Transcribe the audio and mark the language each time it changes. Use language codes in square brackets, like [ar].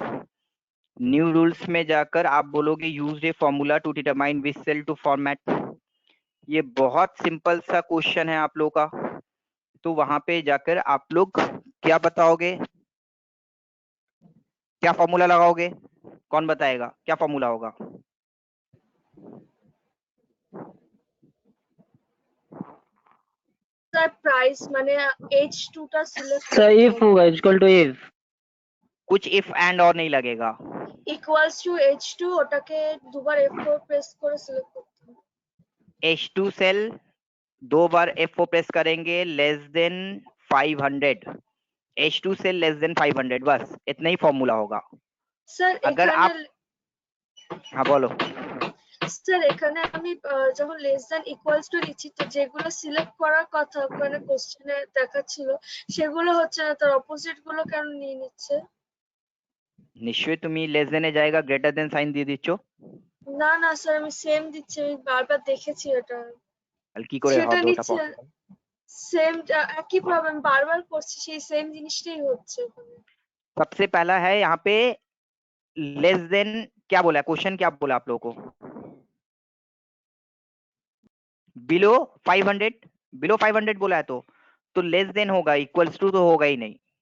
[en] new rules [hi] में जाकर आप बोलोगे [en] Use a formula to determine which cell to format. [hi] ये बहुत सिंपल सा क्वेश्चन है आप लोगों का, तो वहां पे जाकर आप लोग क्या बताओगे? क्या फॉर्मूला लगाओगे? कौन बताएगा क्या फॉर्मूला होगा? [bn] सर प्राइस মানে H2 টা সিলেক্ট স্যার [hi] ইফ होगा इक्वल टू इफ कुछ इफ एंड और नहीं लगेगा। [bn] ইকুয়ালস টু H2 ওটাকে দুবার F4 প্রেস করে সিলেক্ট করতে হবে। [hi] H2 सेल 2 बार F4 प्रेस करेंगे, less than 500। H2 cell less than 500, बस इतना ही फॉर्मूला होगा। [bn] স্যার [hi] अगर [bn] এখানে [hi] आप, हाँ बोलो। [bn] স্যার এখানে আমি যখন লেস দ্যান ইকুয়ালস টু লিখছি তো যেগুলো সিলেক্ট করার কথা ওখানে কোশ্চেনে দেখাচ্ছিল সেগুলো হচ্ছে না, তার অপোজিট গুলো কেন নিয়ে নিচ্ছে? নিশ্চয়ই তুমি লেস দেনে [hi] जाएगा [bn] গ্রেটার দেন সাইন দিয়ে দিচ্ছ। না না স্যার আমি সেম দিচ্ছি, আমি বারবার দেখেছি এটা। তাহলে কি করে সেটা হবে ওটা নিচ্ছে পসিবল? সেম একই প্রবলেম বারবার করছি, সেই সেম জিনিসটাই হচ্ছে ওখানে। [hi] सबसे पहला है यहाँ पे लेस देन, क्या बोला क्वेश्चन, क्या बोला आप लोगों को? बिलो 500, बिलो 500 बोला है तो लेस देन होगा, इक्वल्स टू तो होगा ही नहीं।